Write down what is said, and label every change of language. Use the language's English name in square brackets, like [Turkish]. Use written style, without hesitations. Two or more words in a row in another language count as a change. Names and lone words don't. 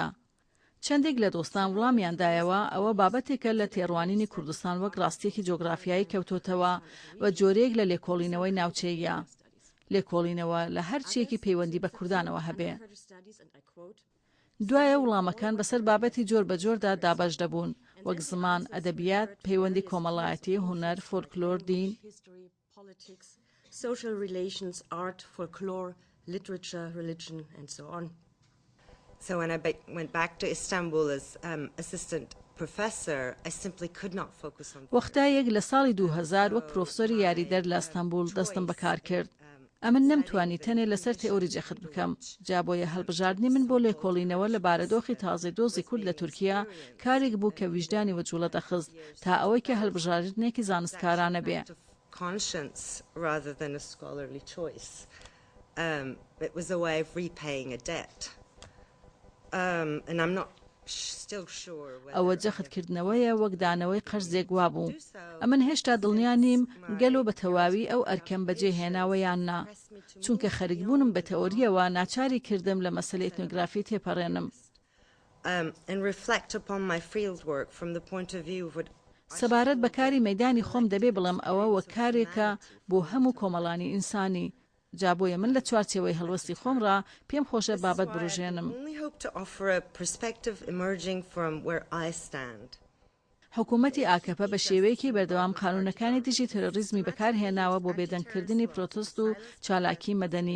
[Central Kurdish] چەندێک لە دۆستان وڵامیاندایەوە ئەوە بابەتێکە لە تێڕوانینی کوردستان وەک ڕاستیەکی جۆگرافیایی کەوتۆتەوە و جۆرەیەک لە لێکۆڵینەوەی ناوچەیە. لێکۆڵینەوە لە هەرچیەکی پەیوەندی بە کوردانەوە هەبێ. دوایە وڵامەکان بەسەر بابەتی جۆر بە جۆردا دابەش دەبوون، وەک زمان، ئەدەبیات، پەیوەندی کۆمەڵایەتی، هونەر، فۆلکلۆر، دین. [English] Social relations, art, folklore, literature, religion, and so on. So when I went back to Istanbul as assistant professor, I simply could not focus on. [Central Kurdish] وەختایەک لە ساڵی 2000 وەک پرۆفسۆری یاریدەر لە ئەستەمبول دەستم بەکار کرد. ئەمن نەمتوانی تەنێ لەسەر تئۆری جەخت بکەم، جا بۆیە هەڵبژاردنی من بۆ لێکۆڵینەوە لە بارەدۆخی تازەی دۆزی کورد لە تورکیا کارێک بوو کە ویژدانی وەجوڵە دەخست تا ئەوەی کە هەڵبژاردنێکی زانستکارانە بێ. [English] Conscience rather than a scholarly choice. It was a way of repaying a debt. And I'm not still sure whether [Central Kurdish] ئەوە جەختکردنەوەیە وەک دانەوەی قەرزێک وابوو. ئەمن هێشتا دڵنیا نیم گەلۆ بە تەواوی ئەو ئەرکەم بەجێهێناوە یان نا، چونکە خەریکبوونم بە تەۆریەوە ناچاری کردم لە مەسەلەی ئێتنۆگرافی تێپەڕێنم. [English] And reflect upon my field work from the point of view of what [Central Kurdish] سەبارەت بە کاری مەیدانی خۆم دەبێ بڵێم ئەوە وەک کارێکە بۆ هەموو کۆمەڵانی ئینسانی. جا بۆیە من لە چوارچێوەی هەڵوەستی خۆمڕا پێم خۆشە بابەت بڕژێنم. حکوومەتی ئاکەپە بە شێوەیەکی بەردەوام قانونەکانی دژی تەرۆریزمی بەکارهێناوە بۆ بێدەنگکردنی پرۆتست و چالاکی مەدەنی.